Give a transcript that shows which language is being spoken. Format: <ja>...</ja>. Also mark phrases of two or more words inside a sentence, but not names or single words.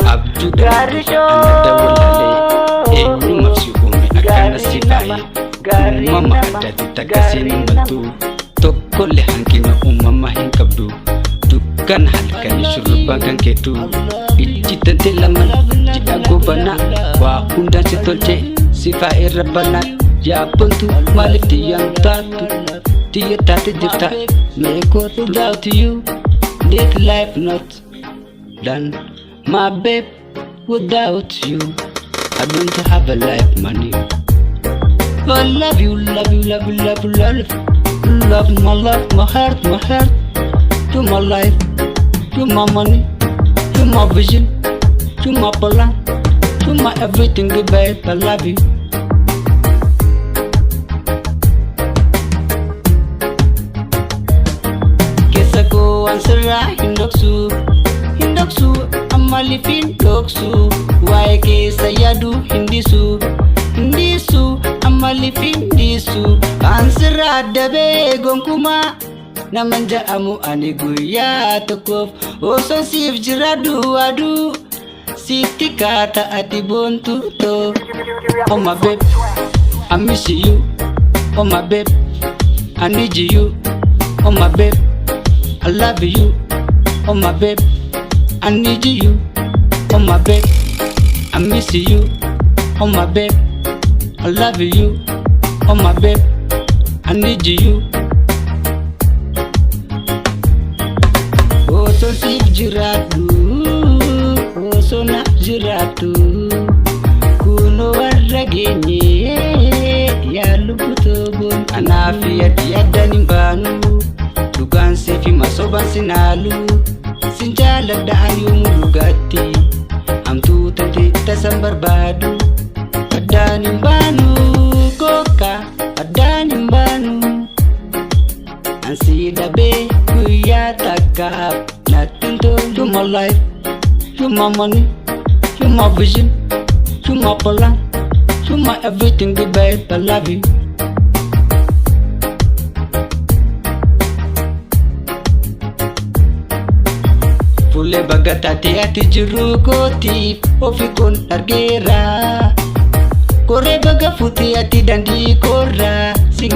<om>abjuu gaariidha anadda walaalee eenyumaaf si uume akkana si faayee uumama addaatti takkasiin himattu tokkollee hanqina uumama hin qabdu dukkan halkanii shurrubbaa kan keetu ijji tante laman jidha gobanaa waa hundaan si tolche si faayee rabbanaa yaabbantu maaliif tiyyaan taatu tiyya taate jirta meekoot</om> <en>without you this life not done my babe without you I don't have a life money I love you love you love you love you love my love my heart to my life to my money to my vision to my plan to my everything babe I love you</en> <om>waan sirraa hin dhoksu ammaliif hin dhoksu waa'ee keessa yaadu hin dhiisu ammaliif hin dhiisu waan sirraa dabee gonkumaa naman ja'amu ani guyyaa tokkoof osoo siif jiraadhu aduu sitti kaata ati boontuutoo</om> <en>oh my babe I miss you oh my babe I need you oh my babe I love you, oh my babe. I need you, oh my babe. I miss you, oh my babe. I love you, oh my babe. I need you.</en> <om>Oh so siif jiraadhu, oh so naaf jiraadhu. Kuno warra geenye yaa lubbutoo boon anaafi ati addan hin baanu. Dhugaan siif hima sobaan sin haalu sin jaaladha ani yoomuu dhugaatti hamtuu tante tasan barbaadu addaan hin baanu kokka addaan hin baanu ansi dhabee guyyaa takkaaf natti hin tolu</om> <en>to my life to my money to my vision to my plan to my everything babe I love you</en> <om>fuulee baga taatee ati jirru kootiif ofii kun argeera koree baga fuutee ati dandii korra sin</om>